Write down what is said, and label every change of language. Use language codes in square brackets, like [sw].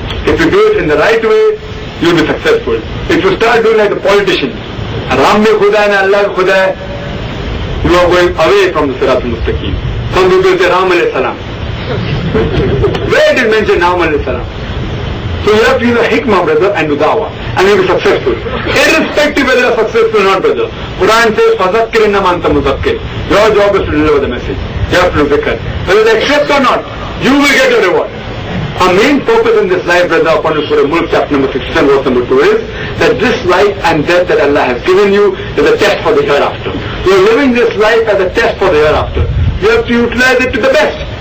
[en] If you do it in the right way, you will be successful. If you start doing like the politicians, [hi] Ram mein Khuda hai, Allah Khuda hai, [en] you are going away from the Sirat al-Mustaqim. Some people say Ram alayhi salam. Where did it mention Ram alayhi salam? So you have to use a hikmah, brother, and do dawah, and you will be successful. Irrespective whether you are successful or not, brother. Quran says, [ar] فَذَكِّرْ إِنَّمَا أَنْتَ مُذَكِّرْ. [en] Your job is to deliver the message. You have to do zikr. Whether they accept or not, you will get a reward. Our main focus in this life, brother, upon Surah Mulk, chapter number 67, verse number 2 is that this life and death that Allah has given you is a test for the hereafter. You are living this life as a test for the hereafter. You have to utilize it to the best.